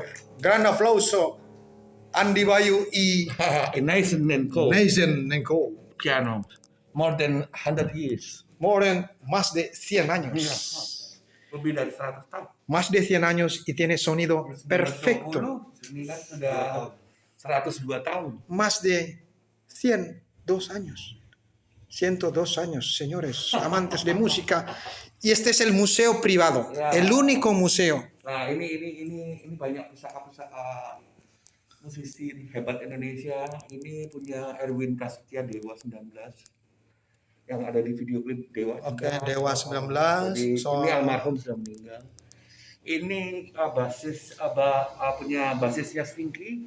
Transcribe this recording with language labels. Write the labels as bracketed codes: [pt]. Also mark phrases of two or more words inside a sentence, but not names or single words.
[es] Gran aplauso. Andi Bayu y Nathan and Co. Nathan Nenko. [en] Piano. More than 100 years. [es] Más de 100 años. [id] Lebih dari 100 tahun. [es] Más de 100 años y tiene sonido perfecto. [id] Ini kan sudah 102 tahun. [es] Más de 102 años. 102 años, señores, amantes de música. Y este es el museo privado, el único museo. [id] Nah, ini banyak pusaka-pusaka musisi hebat Indonesia. Ini punya Erwin Prasetya Dewa 19 yang ada di video klip Dewa. Oke, Dewa 19. Jadi, ini almarhum sudah meninggal. Ini punya basisnya Stinky.